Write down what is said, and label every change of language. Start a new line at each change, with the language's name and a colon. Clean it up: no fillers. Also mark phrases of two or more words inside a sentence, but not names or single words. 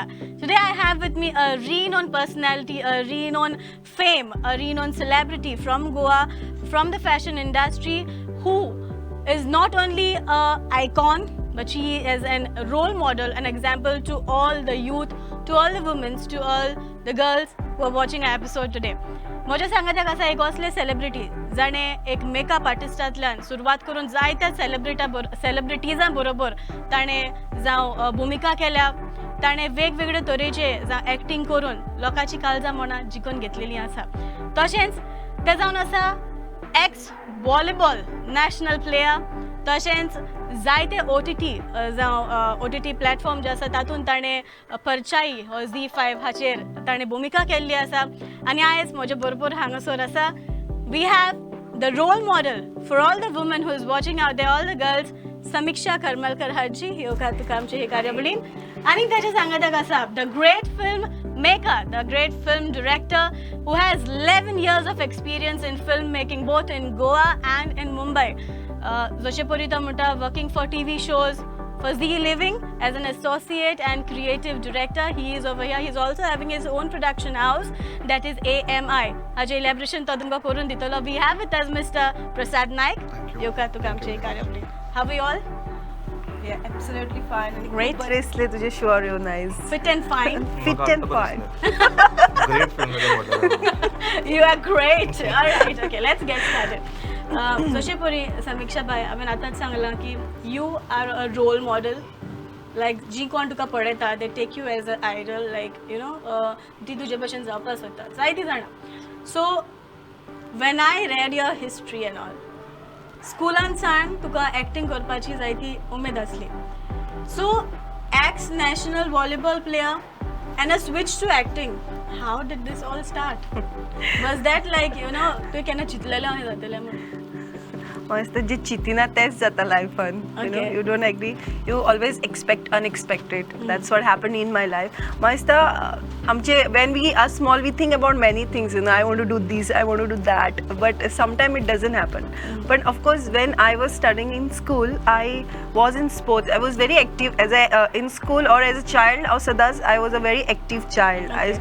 English: Today I have with me a renowned personality, a renowned fame, a renowned celebrity from Goa, from the fashion industry, who is not only an icon, but she is a role model, an example to all the youth, to all the women, to all the girls who are watching our episode today.
Konkani: म्हज्या सांगात्याक आसा एक असले सेलिब्रिटी जाणें एक मेकअप आर्टिस्टांतल्यान सुरवात करून जायत्या सेलिब्रिटीजां बरोबर ताणें जावं भुमिका केल्या, ताणें वेगवेगळे तरेचे जावं एक्टींग करून लोकांची काळजां मनां जिखून घेतलेलीं आसा. तशेंच ते जावन आसा
English: ex volleyball national player,
Konkani: तशेंच जायते OTT जावं OTT प्लॅटफॉर्म जे आसा तातूंत ताणें परचाई हो Z5 हाचेर ताणें भुमिका केल्ली आसा. आनी आयज म्हजे बरोबर हांगासर आसा
English: we have the role model for all the women who is watching out there, all the girls,
Konkani: समीक्षा करमलकर हाजी येवकार तुका आमचे हे कार्यावळीन. आनी ताच्या सांगात्याक आसा
English: the great film maker, the great film director who has 11 years of experience in filmmaking both in Goa and in Mumbai.
Konkani: जशे परी तो म्हणटा
English: working for TV shows, for Zee Living as an associate and creative director. He is over here. He is also having his own production house that is AMI.
Konkani: हाजे elaboration तो तुमकां करून दितलो.
English: We have with us Mr. Prasad Naik.
Konkani: येवकार तुका आमचे कार्यावळीन.
English: How are you all? Yeah, absolutely fine. Great. बरे इसलिए तुझे sure you nice. Fit and fine. Fit and fine. Great film. You are great. All right. Okay, let's get started.
Konkani: जशे परी समीक्षा बाय हांवें आतांच सांगलां की
English: you are a role model.
Konkani: लायक जी कोण तुका पळयता
English: they take you as an idol, like you know
Konkani: ती तुजे भशेन जावपाक सोदता जायतीं जाणां.
English: so when I read your history and all,
Konkani: स्कुलान सावन तुका एक्टींग करपाची जायती उमेद आसली.
English: so ex national volleyball player and a switch to acting. how did this all start? was that like you know
Konkani: तुवें केन्ना चिंतलेलें अशें जातलें म्हणून? मस्त जे चितिना तेच जाता लायफान.
English: You know, Okay. you don't agree. You always expect unexpected. That's what happened in my life.
Konkani: मस्त आमचे
English: when we are small we think about many things. You know, I want to do this, I want to do that. But sometimes it doesn't happen. But of course, when I was studying in school, I was in sports. I was very active as in school or as a child. Or Sadas, I was a very active child. Okay.